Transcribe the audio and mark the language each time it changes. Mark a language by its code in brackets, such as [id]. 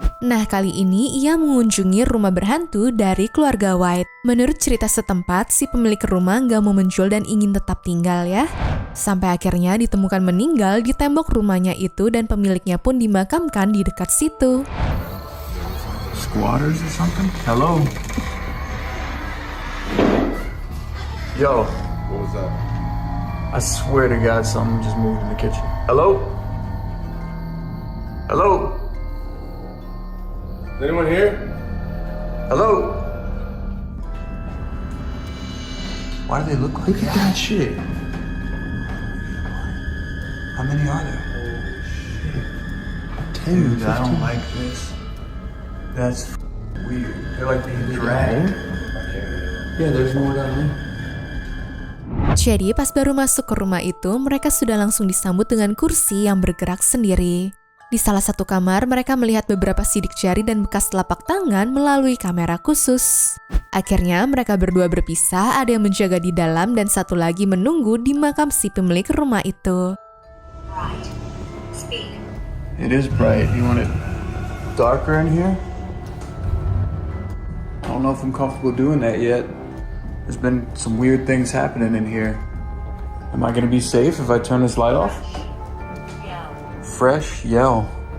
[id] Nah, kali ini ia mengunjungi rumah berhantu dari keluarga White. Menurut cerita setempat, si pemilik rumah nggak mau menjual dan ingin tetap tinggal ya. Sampai akhirnya ditemukan meninggal di tembok rumahnya itu dan pemiliknya pun dimakamkan di dekat situ. [en] Squatters or something? Hello? Yo. What was that? I swear to God, something just moved in the kitchen. Hello? Hello? Is anyone here? Hello? Why do they look like that? Look at that shit. How many are there? Dude, I don't like this. That's weird. They're like being dragged. Yeah, there's more down there. [id] Jadi pas baru masuk ke rumah itu, mereka sudah langsung disambut dengan kursi yang bergerak sendiri. Di salah satu kamar, mereka melihat beberapa sidik jari dan bekas telapak tangan melalui kamera khusus. Akhirnya mereka berdua berpisah, ada yang menjaga di dalam dan satu lagi menunggu di makam si pemilik rumah itu. [en] It is bright. You want it darker in here? I don't know if I'm comfortable doing that yet. There's been some weird things happening in here. Am I gonna be safe if I turn this light off? Fresh yell.